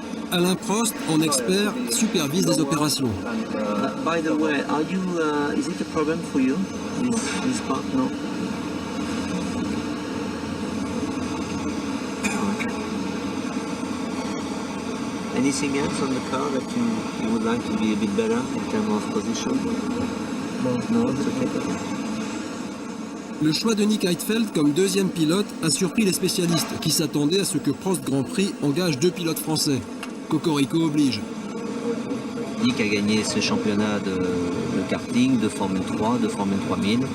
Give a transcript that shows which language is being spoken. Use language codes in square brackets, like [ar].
[fr] Alain Prost, en expert, supervise les opérations. [en] By the way, is it a problem for you, this part? No? Okay. Anything else on the car that you would like to be a bit better in terms of position? No, it's okay. [fr] Le choix de Nick Heidfeld comme deuxième pilote a surpris les spécialistes qui s'attendaient à ce que Prost Grand Prix engage 2 pilotes français. Cocorico oblige. Nick a gagné ce championnat de karting, de Formule 3, de Formule 3000.